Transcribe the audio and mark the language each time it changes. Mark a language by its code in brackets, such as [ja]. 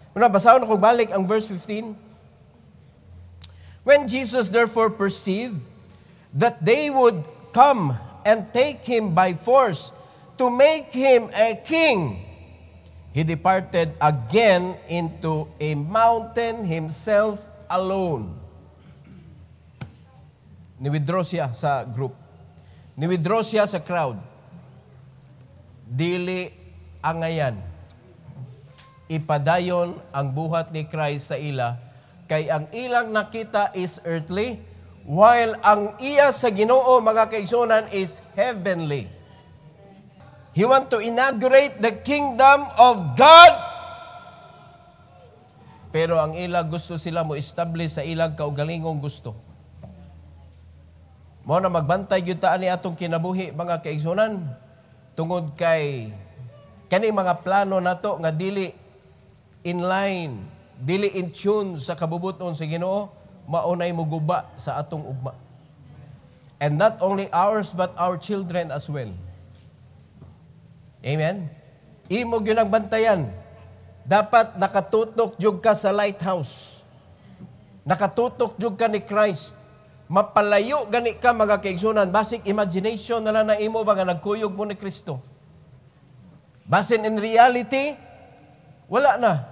[ceb] Muna, basahon ako balik ang verse 15. [en] When Jesus therefore perceived that they would come and take him by force to make him a king, he departed again into a mountain himself alone. [ceb] Ni-withdraw siya sa group. Ni-withdraw siya sa crowd. Dili angayan. Ipadayon ang buhat ni Christ sa ila, kay ang ilang nakita is earthly, while ang iya sa Ginoo, mga kaigsunan, is heavenly. [en] He want to inaugurate the kingdom of God. [ceb] Pero ang ila gusto sila mo establish sa ilang kaugalingong gusto. Mo na magbantay gyud ta ani atong kinabuhi, mga kaigsunan, tungod kay kani mga plano nato nga dili in line, dili in tune sa kabubuton sa Ginoo, maunay muguba sa atong ugma. [en] And not only ours, but our children as well. [ceb] Amen? Imo gyud ang bantayan. Dapat nakatutok jud ka sa lighthouse. Nakatutok jud ka ni Christ. Mapalayo gani ka, mga kaigsunan. Basic imagination na lang na imo ba nga nagkuyog mo ni Kristo. Basin [en] in reality, [ceb] wala na.